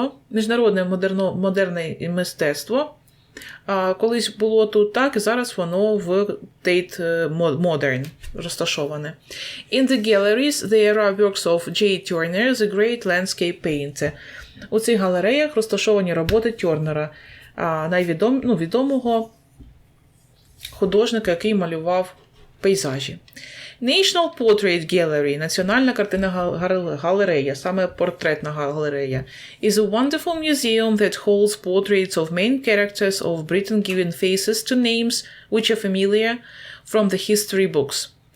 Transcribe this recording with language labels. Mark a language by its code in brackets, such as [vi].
[uk] Міжнародне модерне мистецтво колись було тут так, і зараз воно в Tate Modern розташоване. [en] In the galleries there are works of J. Turner, the great landscape painter. [uk] У цих галереях розташовані роботи Тернера, відомого художника, який малював пейзажі. [en] National Portrait Gallery, [uk] національна картинна галерея, саме портретна галерея, [en] is a wonderful museum that holds portraits of main characters of Britain giving faces to names which are familiar from the history books.